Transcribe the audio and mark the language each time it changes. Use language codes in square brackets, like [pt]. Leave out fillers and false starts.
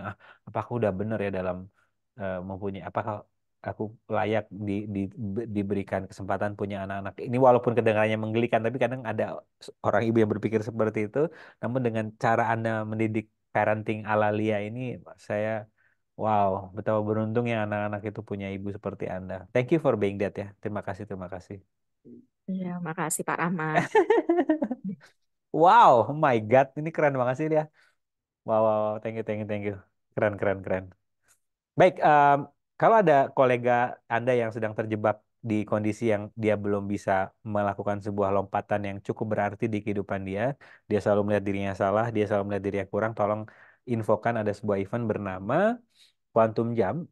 [id] Ah, apa aku udah bener ya dalam mempunyai apakah aku layak diberikan kesempatan punya anak-anak. Ini walaupun kedengarannya menggelikan tapi kadang ada orang ibu yang berpikir seperti itu. Namun dengan cara Anda mendidik parenting ala Lia ini saya wow, betapa beruntungnya anak-anak itu punya ibu seperti Anda. [en] Thank you for being that ya. [id] Terima kasih, terima kasih. Iya, makasih Pak Rahmat. Wow, [en] oh my God, [id] ini keren banget sih dia. Wow, wow, wow. [en] Thank you, thank you, thank you. [id] Keren, keren, keren. Baik, kalau ada kolega Anda yang sedang terjebak di kondisi yang dia belum bisa melakukan sebuah lompatan yang cukup berarti di kehidupan dia, dia selalu melihat dirinya salah, dia selalu melihat dirinya kurang, tolong infokan ada sebuah event bernama Quantum Jam.